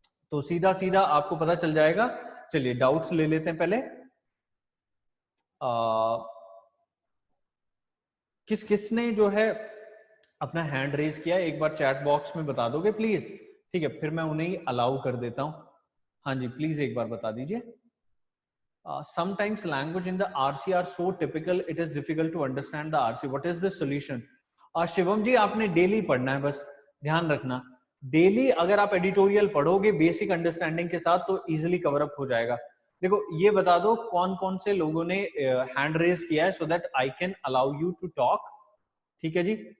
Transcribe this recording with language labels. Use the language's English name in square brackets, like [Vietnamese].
[Hindi] तो सीधा सीधा आपको पता चल जाएगा। चलिए, डाउट्स ले लेते हैं पहले। किस किसने जो है अपना हैंड रेज किया, एक बार चैट बॉक्स में बता दोगे प्लीज, ठीक है, फिर मैं उन्हें अलाउ कर देता हूं। हाँ जी, प्लीज एक बार बता दीजिए। [English] Sometimes language in the RC are so typical it is difficult to understand the RC. What is the solution? [Hindi] Shivam जी, आपने डेली पढ़ना है, बस ध्यान रखना। डेली अगर आप एडिटोरियल पढ़ोगे बेसिक अंडरस्टैंडिंग के साथ तो इजीली कवर अप हो जाएगा। देखो, ये बता दो कौन कौन से लोगों ने हैंड रेज किया है, [English] so that I can allow you to talk, [Hindi] ठीक है जी।